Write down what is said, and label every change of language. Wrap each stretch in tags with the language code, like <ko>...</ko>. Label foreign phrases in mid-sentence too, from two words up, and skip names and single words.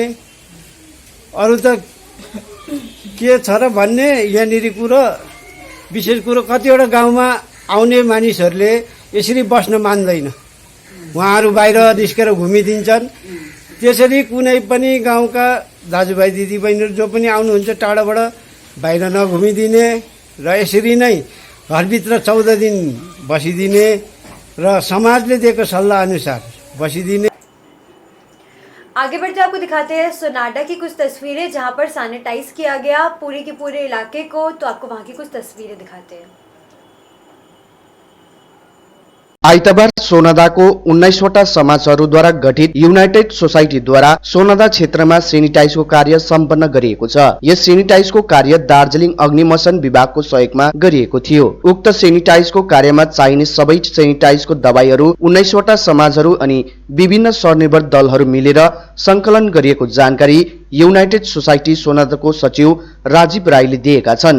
<ne>अरू त के छ र भन्ने यहाँनिर कुरो विशेष कुरो कतिवटा गाउँमा आउने मानिसहरूले यसरी बस्न मान्दैन, उहाँहरू बाहिर निस्केर घुमिदिन्छन्। त्यसरी कुनै पनि गाउँका दाजुभाइ दिदीबहिनीहरू जो पनि आउनुहुन्छ टाढाबाट बाहिर नघुमिदिने र यसरी नै घरभित्र 14 दिन बसिदिने र समाजले दिएको सल्लाह अनुसार बसिदिने।</ne> <hi>आगे बढ़ते आपको दिखाते हैं सोनाडा की कुछ तस्वीरें जहां पर सैनिटाइज किया गया पूरे के पूरे इलाके को। तो आपको वहां की कुछ तस्वीरें दिखाते हैं।</hi> <ne>आइतबार सोनादाको 19वटा समाजहरूद्वारा गठित युनाइटेड सोसाइटीद्वारा सोनादा क्षेत्रमा सेनिटाइजको कार्य सम्पन्न गरिएको छ। यस सेनिटाइजको कार्य दार्जिलिङ अग्निमशन विभागको सहयोगमा गरिएको थियो। उक्त सेनिटाइजको कार्यमा चाहिने सबै सेनिटाइजको दबाईहरू 19वटा समाजहरू अनि विभिन्न स्वनिर्भर दलहरू मिलेर संकलन गरिएको जानकारी युनाइटेड सोसाइटी सोनादाको सचिव राजीव राईले दिएका छन्।</ne>